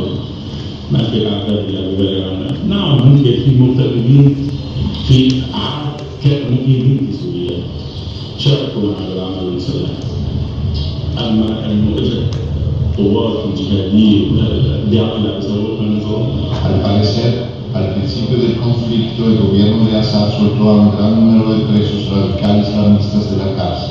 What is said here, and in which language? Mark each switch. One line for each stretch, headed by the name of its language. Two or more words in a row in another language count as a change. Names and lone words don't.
Arabic: ما في الأعداد اللي ببالغ عنها. نعم ممكن في مغتربين في عدد كانوا مقيمين في سوريا شاركوا مع العمل المسلح. أما إنه إجت قوات جهادية بيعملوا بيسووا النظام.
Spanish: Al parecer, al principio del conflicto, el gobierno de Assad soltó a un gran número de presos radicales islamistas de la cárcel.